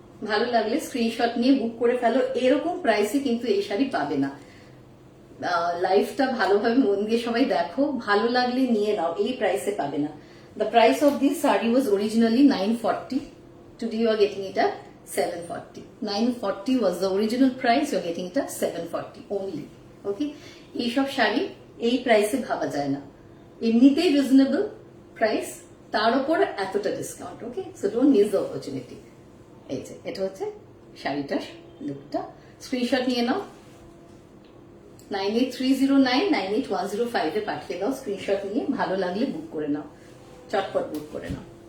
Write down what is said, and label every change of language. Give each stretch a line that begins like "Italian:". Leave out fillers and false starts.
Bangla: ভালো লাগলে স্ক্রিনশট নিয়ে বুক করে ফেলো। এরকম প্রাইসে কিন্তু এই শাড়ি পাবে না। লাইফটা ভালোভাবে মন দিয়ে সবাই দেখো, ভালো লাগলে নিয়ে নাও, এই প্রাইসে পাবে না।
English: The price of this sari was originally 940, today you are getting it at 740. 940 was the original price, you are getting it at 740 only.
Bangla: ওকে, এইসব শাড়ি এই প্রাইসে ভাবা যায় না, এমনিতেই রিজনেবল প্রাইস, তার উপর এতটা discount. Okay,
English: So don't miss the opportunity.
Bangla: এই যে এটা হচ্ছে শাড়িটার লুকটা, স্ক্রিনশট নিয়ে নাও। 9830998105 এ পাঠিয়ে দাও স্ক্রিনশট নিয়ে, ভালো লাগলে বুক করে নাও, চটপট বুক করে নাও।